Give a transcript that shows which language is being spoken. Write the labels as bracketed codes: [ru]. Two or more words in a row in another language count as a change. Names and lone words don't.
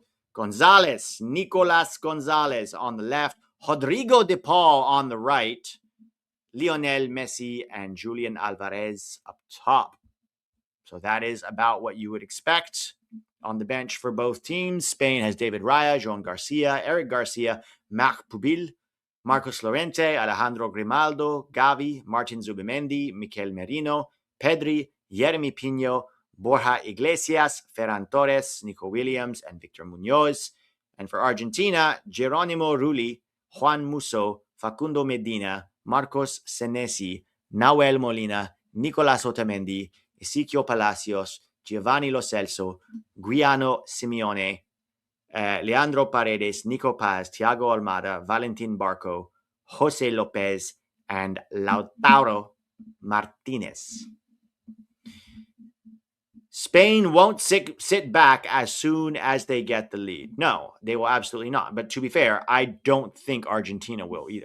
[en] Nicolas Gonzalez on the left. Rodrigo de Paul on the right. Lionel Messi and Julian Alvarez up top. So that is about what you would expect. On the bench for both teams, Spain has David Raya, Joan Garcia, Eric Garcia, Marc Pubil, Marcos Llorente, Alejandro Grimaldo, Gavi, Martin Zubimendi, Mikel Merino, Pedri, Jeremy Pino, Borja Iglesias, Ferran Torres, Nico Williams, and Victor Munoz. And for Argentina, Geronimo Rulli, Juan Musso, Facundo Medina, Marcos Senesi, Nahuel Molina, Nicolas Otamendi, Ezequiel Palacios, Giovanni Lo Celso, Guiano Simeone, Leandro Paredes, Nico Paz, Thiago Almada, Valentin Barco, Jose Lopez, and Lautaro Martinez. Spain won't sit back as soon as they get the lead. No, they will absolutely not. But to be fair, I don't think Argentina will either.